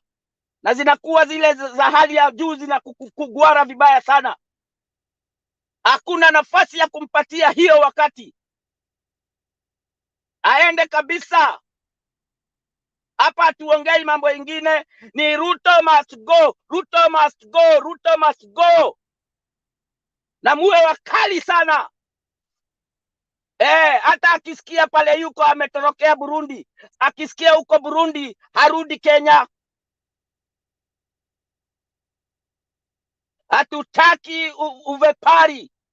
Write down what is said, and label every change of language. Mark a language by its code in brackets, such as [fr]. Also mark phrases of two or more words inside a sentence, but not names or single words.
[sw] Na zinakuwa zile za hali ya juu, na kugwara vibaya sana. Hakuna nafasi ya kumpatia hiyo wakati. Aende kabisa. Hapa tuongei mambo ingine. [en] Ni Ruto must go, Ruto must go, Ruto must go. [sw] Na muwe wakali sana. Hata akisikia pale yuko ametorokea Burundi, akisikia huko Burundi harudi Kenya. Hatutaki uvepari.